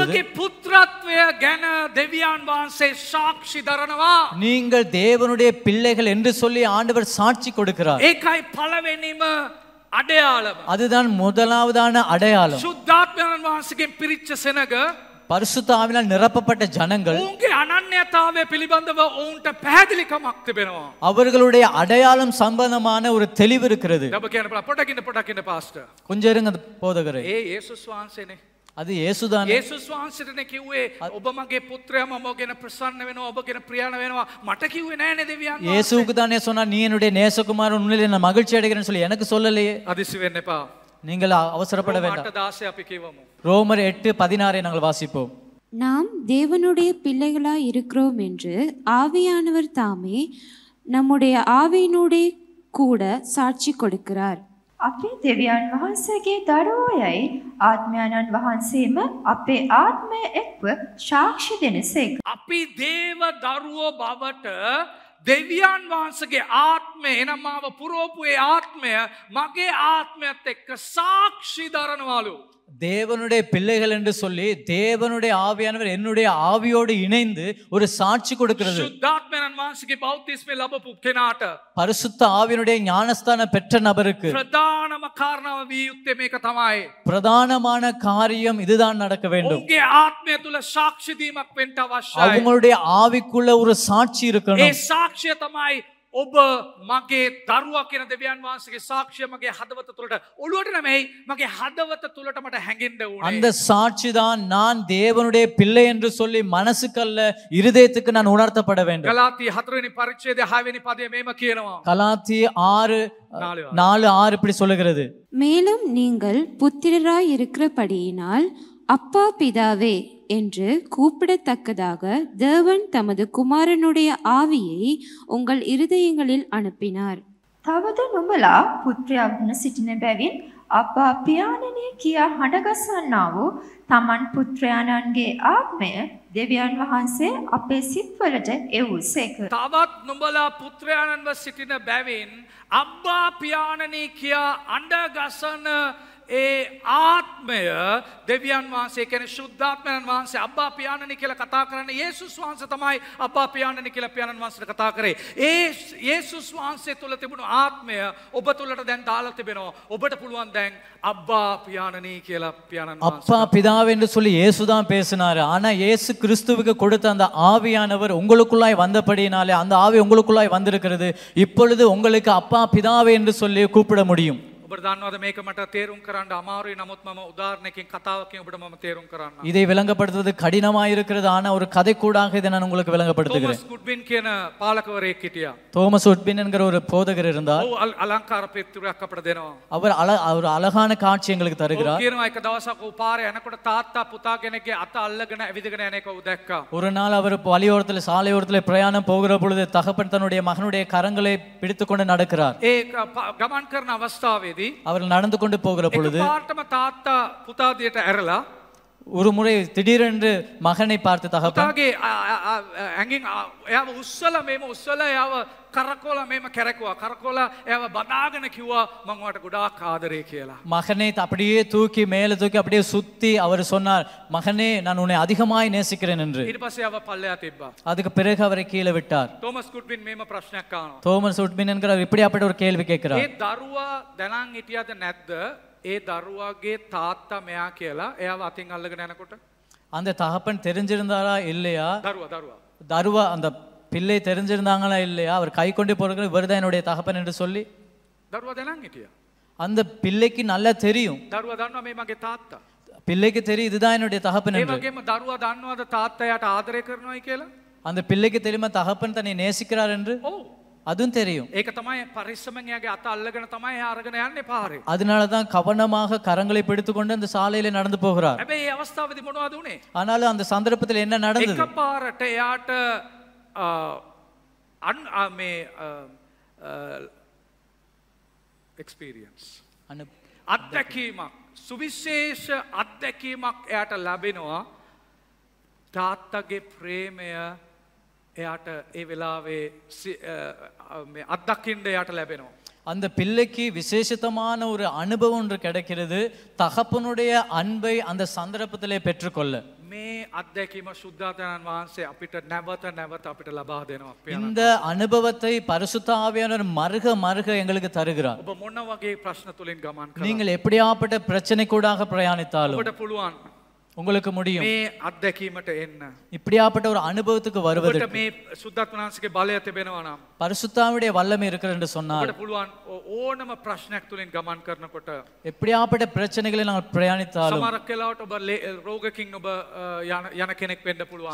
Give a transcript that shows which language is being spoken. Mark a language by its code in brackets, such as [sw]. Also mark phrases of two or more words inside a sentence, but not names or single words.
[si] ඔබගේ පුත්‍රත්වය ගැන දෙවියන් වහන්සේ සාක්ෂි දරනවා. [ta] நீங்கள் தேவனுடைய பிள்ளைகள் என்று சொல்லி ஆண்டவர் சாட்சி கொடுக்கிறார். [si] ඒකයි පළවෙනිම අඩයාලම. [ta] அதுதான் முதலாவதான அடையாளம். [si] ශුද්ධාත්මයන් වහන්සේගෙන් පිරිච්ච සෙනග [ta] பரிசுத்த ஆவியால் நிரப்பப்பட்ட ஜனங்கள் [si] ඔවුන්ගේ අනන්‍යතාවය පිළිබඳව ඔවුන්ට පැහැදිලිකමක් තිබෙනවා. [ta] அவர்களுடைய அடையாளம் சம்பந்தமான ஒரு தெளிவு இருக்கிறது. [si] ඔබ කියන පොඩකින් පාස්ටර්. [ta] கொஞ்சம் இருங்க போதகரே. [si] යේසුස් වහන්සේනේ. [ta] அது இயேசுதான். [si] යේසුස් වහන්සේටනේ කිව්වේ ඔබ මගේ පුත්‍රයා මම ඔබගෙන ප්‍රසන්න වෙනවා ඔබගෙන ප්‍රියණ වෙනවා මට කිව්වේ නෑනේ දෙවියන් වහන්සේ. [ta] இயேசுவுக்கு தானே சொன்னார் நீ என்னுடைய நேசகுமாரன் உன்னிலே நான் மகிழ்ச்சி அடைகிறேன்னு சொல்லி எனக்கு சொல்லலையே. [si] අදිසි වෙන්න එපා. [ta] நீங்கள் அவசரப்பட வேண்டாம். [si] 8:16 අපි කියවමු. [ta] ரோமர் 8:16 நாங்கள் வாசிப்போம். நாம் தேவனுடைய பிள்ளைகளாய் இருக்கிறோம் என்று ஆவியானவர் தாமே நம்முடைய ஆவியினூடே கூட சாட்சி கொடுக்கிறார். [si] අපේ දෙවියන් වහන්සේගේ දරුවෝ යයි ආත්මයන්න් වහන්සේම අපේ ආත්මය එක්ව සාක්ෂි දෙනසේක. අපි දේව දරුවෝ බවට දෙවියන් වහන්සේගේ ආත්ම ආත්මය එනම් මාව පුරෝපු ඒ ආත්මය මගේ ආත්මයත් එක්ක සාක්ෂි දරනවලු. [ta] தேவனுடைய பிள்ளைகள் என்று சொல்லி தேவனுடைய ஆவியானவர் என்னுடைய ஆவியோடு இணைந்து ஒரு சாட்சி கொடுக்கிறது. [si] සුද්ධාත්මයන් වහන්සේගේ බෞතිස්මය ලැබපු කෙනාට [ta] பரிசுத்த ஆவியினுடைய ஞானஸ்தானம் பெற்ற நபருக்கு [si] ප්‍රධානම කාරණාව විය යුත්තේ මේක තමයි. [ta] பிரதானமான காரியம் இதுதான் நடக்க வேண்டும். [si] ඔවුන්ගේ ආත්මය තුල සාක්ෂි දීමක් වෙන්න අවශ්‍යයි. [ta] அவங்களுடைய ஆவிக்குள்ள ஒரு சாட்சி [si] ඒ [ta] இருக்கணும். [si] සාක්ෂිය තමයි ඔබ මගේ දරුවා කියන දෙවියන් වහන්සේගේ සාක්ෂිය මගේ හදවත තුළට ඔළුවට නෙමෙයි මගේ හදවත තුළට මට හැඟෙන්න ඕනේ. [ta] அந்த சாட்சி தான் நான் தேவனுடைய பிள்ளை என்று சொல்லி மனசுக்கல்ல இருதயத்துக்கு நான் உணர்த்தப்பட வேண்டும். [si] ගලාති 4 වෙනි පරිච්ඡේදය 6 වෙනි පදයේ මේම කියනවා. [ta] கலாத்தி 6:4 இப்படி சொல்லுகிறது. மேலும் நீங்கள் புத்திரராய் இருக்கிறபடியினால் அப்பா பிதாவே என்று கூப்பிடத்தக்கதாக தேவன் தமது குமாரனுடைய ஆவியை உங்கள் இருதயங்களில் அனுப்பினார். [si] තවද නුඹලා පුත්‍රයා වුණ සිටින බැවින් අපා පියාණනි කියා හඬගස්සන්නා වූ තමන් පුත්‍රයාණන්ගේ ආත්මය දෙවියන් වහන්සේ අපේ සිත්වලට එවූසේක. තවත් නුඹලා පුත්‍රයාණන්ව සිටින බැවින් අබ්බා පියාණනි කියා අඬගසන ඒ ආත්මය දෙවියන් වහන්සේ කියන්නේ ශුද්ධාත්මයන් වහන්සේ අබ්බා පියාණනි කියලා කතා කරන්නේ යේසුස් වහන්සේ තමයි අබ්බා පියාණනි කියලා පියාණන් වහන්සේට කතා කරේ. ඒ යේසුස් වහන්සේ තුල තිබුණු ආත්මය ඔබ තුලට දැන් දාලා තිබෙනවා. ඔබට පුළුවන් දැන් අබ්බා පියාණනි කියලා පියාණන් වහන්සේ [ta] அப்பா பிதாவே என்று சொல்லி இயேசுதான் பேசினாரு. ஆனா இயேசு கிறிஸ்துவுக்கு கொடுத்த அந்த ஆவியானவர் உங்களுக்குள்ளாய் வந்தபடியினாலே அந்த ஆவி உங்களுக்குள்ளாய் வந்திருக்கிறது. இப்பொழுது உங்களுக்கு அப்பா பிதாவே என்று சொல்லி கூப்பிட முடியும். [si] ඔබට දන්නවද මේක මට තේරුම් කරන්න අමාරුයි. නමුත් මම උදාහරණයකින් කතාවකින් ඔබට මම තේරුම් කරන්න. [ta] இதை விளங்கப்படுத்துவது கடினமாக இருக்கிறது. ஆனா ஒரு கதை கூடாக இதை நான் உங்களுக்கு விளங்கப்படுத்துகிறேன். [si] තෝමස් ගුඩ්වින් කියන පාලකවරයෙක් හිටියා. [ta] தோமஸ் உட்பின் என்கிற ஒரு போதகர் இருந்தார். [si] ඔව් අලංකාර පිටුරයක් අපට දෙනවා. [ta] அவர் අழகான காட்சி எங்களுக்கு தருகிறார். [si] කියනවා එක දවසක් ඔව් පාරේ යනකොට තාත්තා පුතා කෙනෙක්ගේ අත අල්ලගෙන ඇවිදගෙන යන එක ඔව් දැක්කා. [ta] ஒரு நாள் அவர் வழியோரத்தில் சாலையோரத்தில் பிரயாணம் போகிற பொழுது தகப்பன் தன்னுடைய மகனுடைய கரங்களை பிடித்துக்கொண்டு நடக்கிறார். [si] ඒ ගමන් කරන අවස්ථාවේදී [ta] அவர்கள் நடந்து கொண்டு போகிற பொழுது [si] පාර්තම තාත්තා පුතා දිහට ඇරලා [ta] ஒரு முறை திடீரென்று மகனை பார்த்து தகப்பன் [si] පුතාගේ ඇඟින් එයාව උස්සලා මේම උස්සලා එයාව කරකෝලා මේම කැරකුවා. කරකෝලා එයාව බදාගෙන කිව්වා මම ඔයාලට ගොඩාක් ආදරේ කියලා. [ta] மகனை அப்படியே தூக்கி மேலே தூக்கி அப்படியே சுத்தி அவர் சொன்னார், மகனே நான் உன்னை அதிகமாய் நேசிக்கிறேன் என்று. [si] ඊට පස්සේ එයාව පල්ලෙහා තිබ්බා. [ta] அதுக்கு பிறகு அவரை கீழே விட்டார். [si] තෝමස් ගුඩ්වින් මේම ප්‍රශ්නයක් අහනවා. [ta] தோமஸ் உட்பின் என்கிறார் இப்படியாப்பட்ட ஒரு கேள்வி கேட்கிறார். [si] ඒ දරුවා දැනන් හිටියද නැද්ද? ඒ දරුවාගේ තාත්තා මෙයා කියලා එයාව අතින් අල්ලගෙන යනකොට [ta] அந்த தகப்பன் தெரிஞ்சிருந்தாரா இல்லையா? [si] දරුවා [ta] அந்த பிள்ளை தெரிஞ்சிருந்தாங்களா இல்லையா? அவர் கை கொண்டு போறது இவர்தான் என்னுடைய தகப்பன் என்று சொல்லி [si] දරුවා දැනන් හිටියා. [ta] அந்த பிள்ளைக்கு நல்லா தெரியும். [si] දරුවා දන්නවා මේ මගේ තාත්තා. [ta] பிள்ளைக்கு தெரியும் இதுதான் என்னுடைய தகப்பன் [si] ඒ [ta] என்று. [si] වගේම දරුවා දන්නවද තාත්තා යාට ආදරය කරනවායි කියලා? [ta] அந்த பிள்ளைக்கு தெரியுமா தகப்பன் தன்னை நேசிக்கிறார் என்று? [si] ඔව්. [ta] அதுவும் தெரியும். [si] ඒක තමයි පරිස්සමෙන් එයාගේ අත අල්ලගෙන තමයි එයා අරගෙන යන්නේ පාරේ. [ta] அதனால தான் கவனமாக கரங்களை பிடித்துக்கொண்டு அந்த சாலையில நடந்து போகிறார். [si] හැබැයි මේ අවස්ථාවේදී මොනවද උනේ? [ta] ஆனாலும் அந்த சந்தர்ப்பத்தில் என்ன நடந்தது? [si] එකපාරට එයාට මේ එක්ස්පීරියන්ස් අත්දැකීමක් සුවිශේෂ අත්දැකීමක් එයාට ලැබෙනවා. තාත්තගේ ප්‍රේමය එයාට ඒ වෙලාවේ අත්දකින්න එයාට ලැබෙනවා. [ta] அந்த பிள்ளைக்கு விசேஷமான ஒரு அனுபவம் ஒன்று கிடைக்கிறது. தகப்பனுடைய அன்பை அந்த சந்தர்ப்பத்திலே பெற்றுக்கொள்ள [si] මේ අත්දැකීම සුද්ධාත්මයන් වහන්සේ අපිට නැවත අපිට ලබා දෙනවා. [ta] இந்த அனுபவத்தை பரிசுத்த ஆவியானவர் மறுக எங்களுக்கு தருகிறார். [si] ඔබ මොන වගේ ප්‍රශ්න තුලින් ගමන් කරා [ta] நீங்கள் எப்படியாப்பட்ட பிரச்சனை கூடாக பிரயாணித்தாலும் [si] ඔබට පුළුවන් [ta] உங்களுக்கு முடியும் [si] මේ අත්දැකීමට එන්න. [ta] இப்படியாப்பட்ட ஒரு அனுபவத்துக்கு [si] ඔබට [ta] வருவதற்கு. [si] මේ සුද්ධාත්මයන් වහන්සේගේ බලය තිබෙනවා නම් [ta] பரிசுத்தாவுடைய வல்லமை இருக்கிறது என்று சொன்னால் [si] ඔබට පුළුවන් ඕනම ප්‍රශ්නයක් තුලින් ගමන් කරනකොට [ta] எப்படியாப்பட்ட பிரச்சனைகளை நாங்கள் பிரயாணித்தாலும் [si] සමහරක් වෙලාවට ඔබ රෝගකින් ඔබ යන කෙනෙක් වෙන්න පුළුවන්.